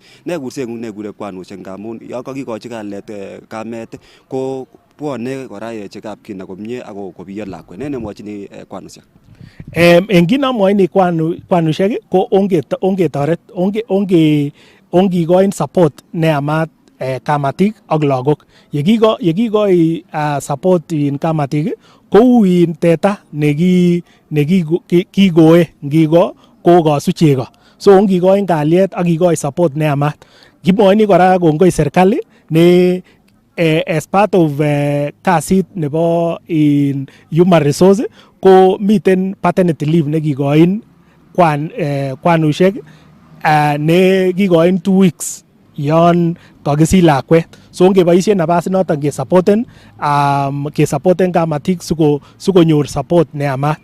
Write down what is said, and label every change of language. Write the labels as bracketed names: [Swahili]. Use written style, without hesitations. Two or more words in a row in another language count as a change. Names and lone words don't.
[Kipsigis] Ne kurseng'ung nekure kwanusiek ngamun yon kakikochi kalet kamet ko bwone kora chegab kina komie ako kobiyo lakwet. Ne nemwochini kwanusiek? En kit nomwochini kwanusiek ko ongetoret ongikoin support neyamat kamatik ak lagok. Yekikoi support in kamatik kou in teta nekikoe ngiko kokosu chego, so ngikoin kalyet ak kikoi support neyamat. Kimwoini kora kongoi serikali ne [English] as part of [Kipsigis] kasit nebo [English] in human resource [Kipsigis] ko miten [English] paternity leave [Kipsigis] nekikoin kwanushek ne kikoin 2 weeks yon kakisich lakwet, so ngeboisien nafas noton kesupporten kamatik sikonyor support neyamat.